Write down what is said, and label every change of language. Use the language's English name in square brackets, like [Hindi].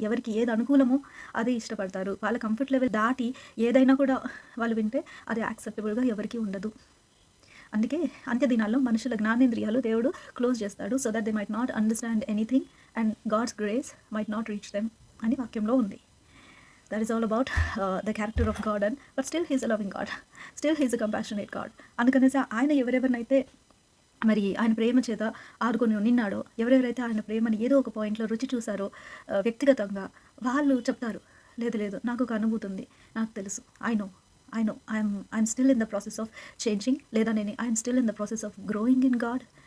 [Telugu] ఎవరికి ఏది అనుకూలమో అదే ఇష్టపడతారు. వాళ్ళ కంఫర్ట్ లెవెల్ దాటి ఏదైనా కూడా వాళ్ళు వింటే అది యాక్సెప్టబుల్గా ఎవరికి ఉండదు. అందుకే అంత్య దినాల్లో మనుషుల జ్ఞానేంద్రియాలు దేవుడు క్లోజ్ చేస్తాడు. [English] so that they might not understand anything and God's grace might not reach them [Telugu] అని వాక్యంలో ఉంది. [English] That is all about the character of God, but still he is a loving God, still he is a compassionate God. [Telugu] అందుకనేసి ఆయన ఎవరెవరినైతే మరి ఆయన ప్రేమ చేత ఆదుకొని నిన్నాడో, ఎవరెవరైతే ఆయన ప్రేమని ఏదో ఒక పాయింట్లో రుచి చూసారో వ్యక్తిగతంగా వాళ్ళు చెప్తారు, లేదు లేదు, నాకు ఒక అనుభూతి ఉంది, నాకు తెలుసు, [English] I know I'm still in the process of changing, [Telugu] లేదా నేను [English] I'm still in the process of growing in God.